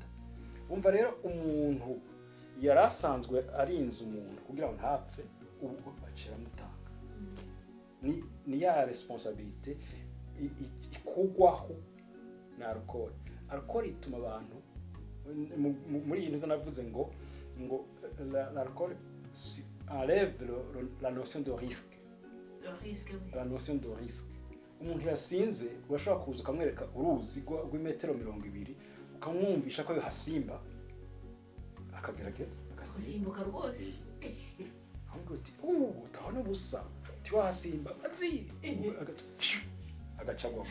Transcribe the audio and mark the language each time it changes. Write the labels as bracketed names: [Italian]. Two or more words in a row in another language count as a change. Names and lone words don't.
[Rundi] Umva rero umuntu yari asanzwe arinze umuntu kugira ngo ntapfe, ubu bacira mutanga. Ni ya responsabilité ikugwaho na alcool. Alcool ituma abantu muri iyi neza navuze ngo [French] l'alcool enlève la notion de risque. La notion de risque. [Rundi] Umuntu yasinze urashobora kuza ukamwereka uruzi rw'imetero 200 ukamwumvisha ko yohasimba akagerageza agasimbuka rwose. Ahubwo uti utabona ubusa tiwahasimba azi agacagwa.